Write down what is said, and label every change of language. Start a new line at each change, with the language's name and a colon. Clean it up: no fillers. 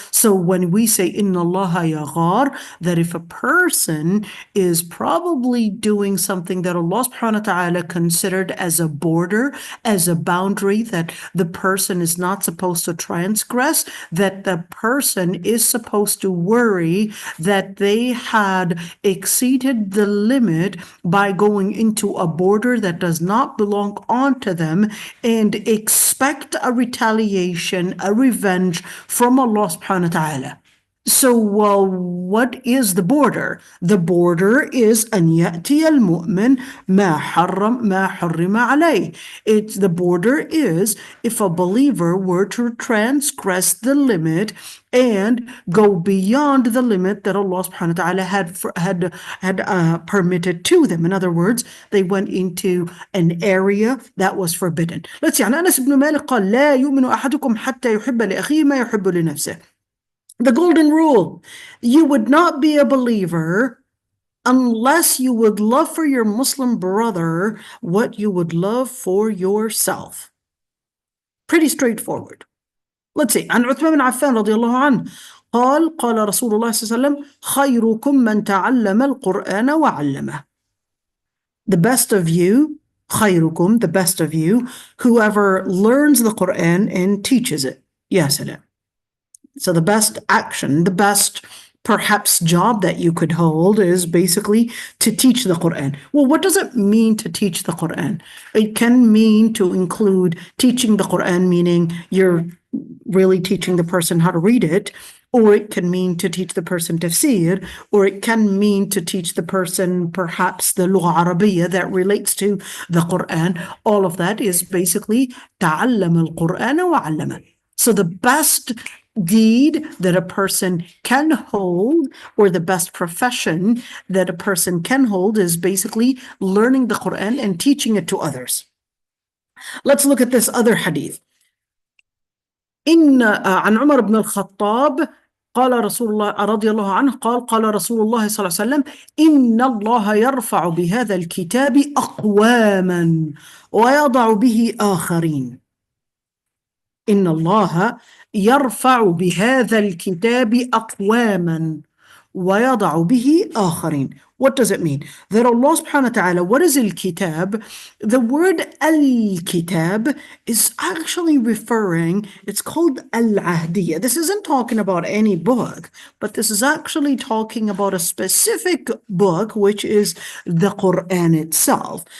English: So when we say
Arabic: inna Allah yaghar,
English: that if a person is probably doing something that Allah subhanahu wa ta'ala considered as a border, as a boundary that the person is not supposed to transgress, that the person is supposed to worry that they had exceeded the limit by going into a border that does not belong onto them, and expect a retaliation, a revenge from Allah subhanahu wa ta'ala. So what is the border? The border is
Arabic: أن يأتي المؤمن ما حرم عليه.
English: It's the border is if a believer were to transgress the limit and go beyond the limit that Allah subhanahu wa ta'ala had permitted to them. In other words, they went into an area that was forbidden. Let's see.
Arabic: عن أنس بن مالك قال لا يؤمن أحدكم حتى يحب لأخيه ما يحب لنفسه.
English: The golden rule: you would not be a believer unless you would love for your Muslim brother what you would love for yourself. Pretty straightforward. Let's see.
Arabic: عن عثمان بن عفان رضي الله عنه قال رسول الله صلى الله عليه وسلم خيركم من تعلم القرآن وعلمه.
English: The best of you, خيركم, the best of you, whoever learns the Quran and teaches it. Ya salam. So the best action, the best perhaps job that you could hold is basically to teach the Quran. Well, what does it mean to teach the Quran? It can mean to include teaching the Quran, meaning you're really teaching the person how to read it, or it can mean to teach the person tafsir, or it can mean to teach the person perhaps the lugha arabiya that relates to the Quran. All of that is basically
Arabic: ta'allam al-Quran wa 'allama.
English: So the best deed that a person can hold, or the best profession that a person can hold, is basically learning the Quran and teaching it to others. Let's look at this other hadith.
Arabic: عن عمر بن الخطاب قال رسول الله رضي الله عنه قال رسول الله صلى الله عليه وسلم إن الله يرفع بهذا الكتاب أقواما ويضع به آخرين. إن الله يرفع بهذا الكتاب أقواما ويضع به آخرين.
English: What does it mean? That Allah subhanahu wa ta'ala, what is al-kitab? The word al-kitab is actually referring, it's called al-ahdiyah. This isn't talking about any book, but this is actually talking about a specific book, which is the Quran itself.